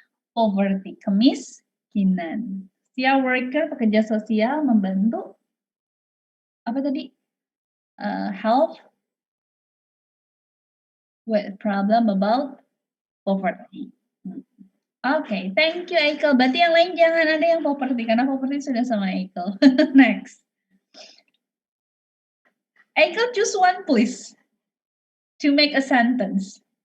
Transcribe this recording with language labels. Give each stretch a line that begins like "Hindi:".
Indonesian: Poverty, kemiskinan. Social worker, pekerja sosial, membantu apa tadi?
English: Help with problem about poverty. Oke, thank you Eiko.
Indonesian: Berarti yang lain jangan ada yang poverty, karena poverty sudah sama Eiko.
English: Next. Eiko, choose one please to make a sentence.